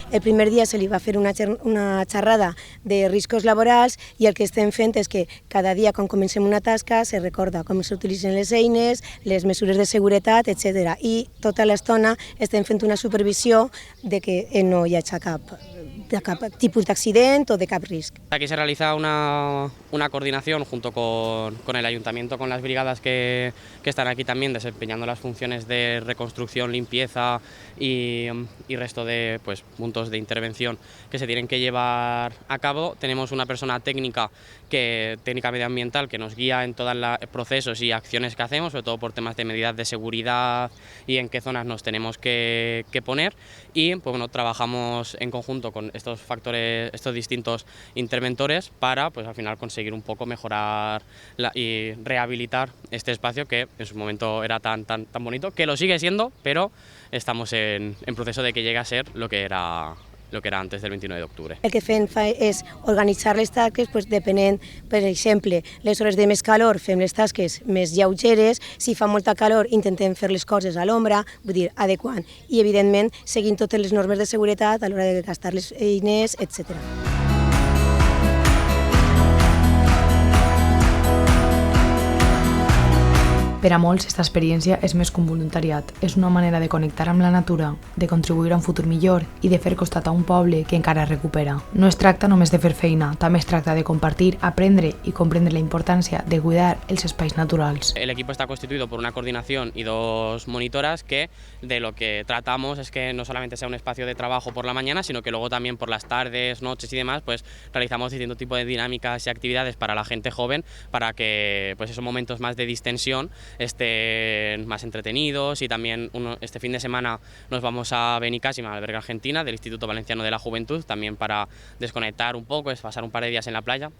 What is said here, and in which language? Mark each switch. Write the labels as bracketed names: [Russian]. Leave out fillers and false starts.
[Catalan] El primer dia se li va fer una xerrada de riscos laborals i el que estem fent és que cada dia quan comencem una tasca se recorda com s'utilitzen les eines, les mesures de seguretat, etc. I tota l'estona estem fent una supervisió de que no hi hagi cap tipus d'accident o de cap risc. [Spanish] Aquí se realiza una coordinación junto con el ayuntamiento, con las brigadas que están aquí también desempeñando las funciones de reconstrucción, limpieza y resto de pues, puntos de intervención que se tienen que llevar a cabo. Tenemos una persona técnica medioambiental que nos guía en todos los procesos y acciones que hacemos, sobre todo por temas de medidas de seguridad y en qué zonas nos tenemos que poner y pues, bueno, trabajamos en conjunto con estos factores, estos distintos interventores para pues, al final conseguir un poco mejorar y rehabilitar este espacio que en su momento era tan bonito, que lo sigue siendo, pero estamos en proceso de que llegue a ser lo que era antes del 29 d'octubre. [Catalan] El que fem és organitzar les tasques depenent, per exemple, les hores de més calor fem les tasques més lleugeres, si fa molta calor intentem fer les coses a l'ombra, vull dir, adequant, i evidentment seguint totes les normes de seguretat a l'hora de gastar les eines, etc. Per a molts, aquesta experiència és més que un voluntariat. És una manera de connectar amb la natura, de contribuir a un futur millor i de fer costat a un poble que encara es recupera. No es tracta només de fer feina, també es tracta de compartir, aprendre i comprendre la importància de cuidar els espais naturals. [Spanish] El equipo está constituido por una coordinación y 2 monitoras que de lo que tratamos es que no solamente sea un espacio de trabajo por la mañana, sino que luego también por las tardes, noches y demás, pues realizamos distintos tipos de dinámicas y actividades para la gente joven para que pues esos momentos más de distensión estén más entretenidos y también este fin de semana nos vamos a Benicàssim, al albergue Argentina del Instituto Valenciano de la Juventud, también para desconectar un poco, es pasar un par de días en la playa.